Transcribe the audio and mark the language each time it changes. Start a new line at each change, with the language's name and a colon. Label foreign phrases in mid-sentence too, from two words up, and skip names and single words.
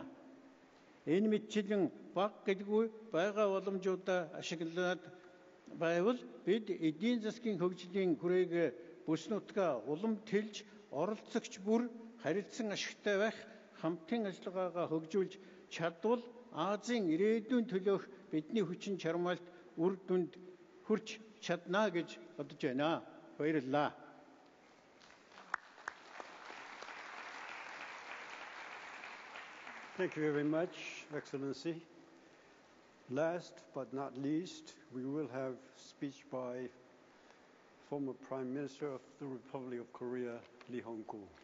Mongolian: Энэ мэтчилэн баг гэлгүй байгаа боломжуудаа ашиглаад байвал бид эдийн засгийн хөгжлийн хүрээгээ бүс нутгаа улам тэлж оролцогч бүр харилцан ашигтай байх хамтын ажиллагаагаа хөгжүүлж чадвал Азийн ирээдүйн төлөөх бидний хүчин чармаалт үр дүнд хүрч чадна гэж бодож байна. Баярлалаа.
English: Thank you very much, Excellency. Last but not least, we will have speech by former Prime Minister of the Republic of Korea, Lee Hong-koo.